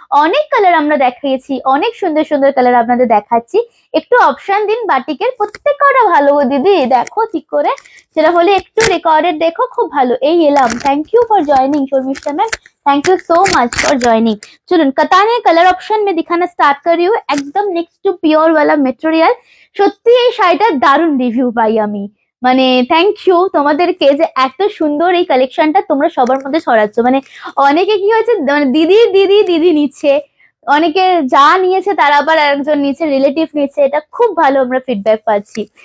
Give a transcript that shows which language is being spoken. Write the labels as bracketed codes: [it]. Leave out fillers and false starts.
[bn] অনেক কালার আমরা দেখিয়েছি, অনেক সুন্দর সুন্দর কালার আপনাদের দেখাচ্ছি, একটু অপশন দিন। বাটিকের প্রত্যেকটা ভালো গো দিদি, দেখো ঠিক করে, সেটা হলে একটু রেকর্ডেড দেখো, খুব ভালো। এই এলাম, [en] Thank you for joining Sharmistha ma'am, thank you so much for joining. [hi] चलুন कतान colour option में दिखाना स्टार्ट कर रही हूँ। एकदम नेक्स्ट टू प्योर वाला मटेरियल। [bn] সত্যি এই শাড়িটার দারুণ রিভিউ পাই আমি, মানে থ্যাংক ইউ তোমাদেরকে যে এত সুন্দর এই কালেকশনটা তোমরা সবার মধ্যে ছড়াচ্ছ। মানে অনেকে কি হয়েছে, মানে দিদি দিদি দিদি নিচ্ছে, অনেকে যা নিয়েছে তারা আবার আরেকজন নিচ্ছে, রিলেটিভ নিচ্ছে, এটা খুব ভালো আমরা ফিডব্যাক পাচ্ছি।